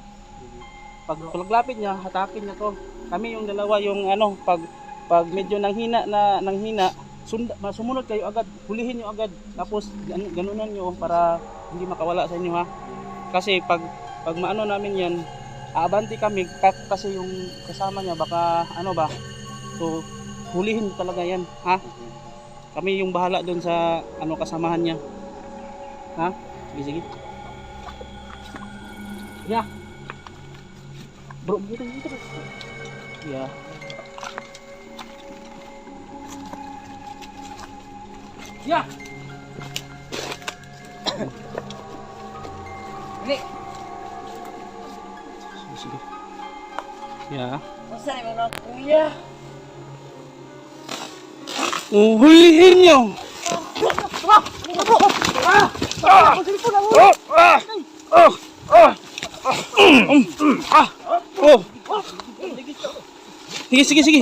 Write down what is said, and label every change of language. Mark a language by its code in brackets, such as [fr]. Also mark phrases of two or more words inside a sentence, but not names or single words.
[tl] Pag paglapit niya, hatakin niya to. Kami yung dalawa yung pag medyo nanghina, sumunod kayo agad, hulihin niyo agad, tapos ganunan niyo para hindi makawala sa inyo ha. Kasi pag maano namin yan, aabanti kami kasi yung kasama niya baka so hulihin talaga yan ha. Kami yung bahala doon sa kasamahan niya ha. Sige. [id] Ya bro, gitu. Ya Ya! Ini! [tl] sige. Ya. Masa yung mga kuya? Hulihin niyo. Sige.